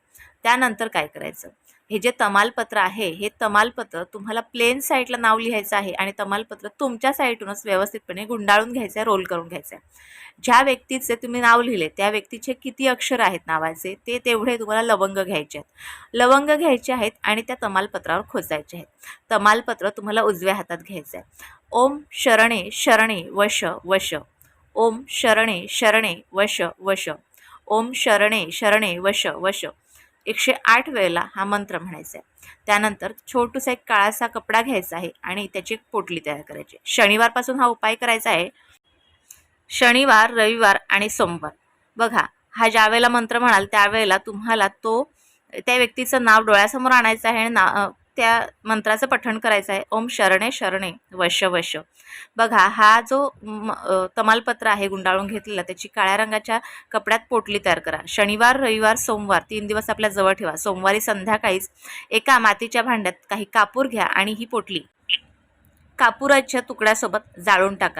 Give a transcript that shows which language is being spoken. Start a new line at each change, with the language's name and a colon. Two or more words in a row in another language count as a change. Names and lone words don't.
Marathi: त्यानंतर काय करायचं, हे जे तमालपत्र आहे हे तमालपत्र तुम्हाला प्लेन साईडला नाव लिहायचं आहे, आणि तमालपत्र तुमच्या साईडूनच व्यवस्थितपणे गुंडाळून घ्यायचं आहे, रोल करून घ्यायचं आहे. ज्या व्यक्तीचे तुम्ही नाव लिहिले त्या व्यक्तीचे किती अक्षर आहेत नावाचे ते तेवढे तुम्हाला लवंग घ्यायचे आहेत. लवंग घ्यायचे आहेत आणि त्या तमालपत्रावर खोचायचे आहेत. तमालपत्र तुम्हाला उजव्या हातात घ्यायचं आहे.
Sanskrit: ओम शरणे शरणे वश वश, ओम शरणे शरणे वश वश, ओम शरणे शरणे वश वश 108
Marathi: वेळेला हा मंत्र म्हणायचा आहे. त्यानंतर छोटूसा एक काळासा कपडा घ्यायचा आहे आणि त्याची एक पोटली तयार करायची. शनिवारपासून हा उपाय करायचा आहे. शनिवार, रविवार आणि सोमवार. बघा, हा ज्या वेळेला मंत्र म्हणाल त्यावेळेला तुम्हाला तो त्या व्यक्तीचं नाव डोळ्यासमोर आणायचं आहे आणि त्या मंत्राचं पठण करायचं आहे.
Sanskrit: ओम शरणे शरणे वश वश.
Marathi: बघा हा जो तमालपत्र आहे गुंडाळून घेतलेला, त्याची काळ्या रंगाच्या कपड्यात पोटली तयार करा. शनिवार रविवार सोमवार 3 दिवस आपल्या जवळ ठेवा. सोमवारी संध्याकाळीच एका मातीच्या भांड्यात काही कापूर घ्या आणि ही पोटली कापुराच्या तुकड्यासोबत जाळून टाका.